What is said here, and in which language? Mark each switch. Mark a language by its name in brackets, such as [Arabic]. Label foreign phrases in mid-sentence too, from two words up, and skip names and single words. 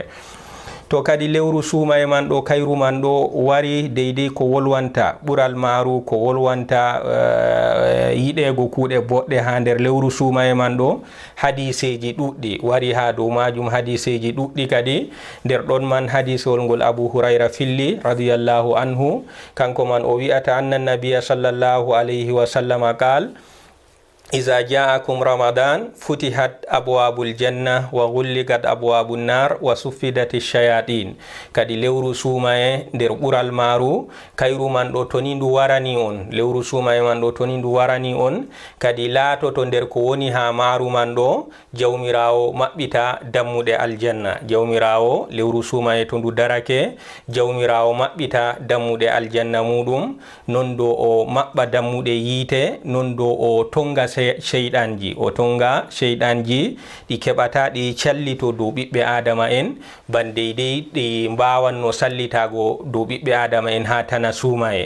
[Fula] to kadi lewru suumaye man ɗo kayru man ɗo wari deydey ko wolwanta ɓural maaru, ko wolwanta yiɗego kuuɗe boɗɗe ha nder lewru suumaye man ɗo. hadiseji ɗuɗɗi wari ha dow majum, hadiseji ɗuɗɗi kadi. nder ɗon man hadisol ngol Abu Hurayra filli [Arabic] رضي الله عنه, [Fula] kanko man o wi'ata [Arabic] أن النبي صلى الله عليه وسلم قال إذا جاءكم رمضان فتحت أبواب الجنة وغلقت أبواب النار وصفدت الشياطين. [Fula] kadi lewru suumaye nder ɓural maaru kayru man ɗo toni ndu warani on, lewru suumaye man ɗo toni ndu warani on, kadi laatoto nder ko woni ha maaru man ɗo jawmirawo maɓɓita dammuɗe aljanna. jawmirawo lewru suumaye to ndu darake, jawmirawo maɓɓita dammuɗe aljanna muɗum, non do o maɓɓa dammuɗe yiite, non do o tonga sheyɗanji, o tonga sheyɗanji ɗi keɓata ɗi callito dow ɓiɓɓe adama en ban deydey ɗi mbawanno sallitago dow ɓiɓɓe adama en ha tana suumaye.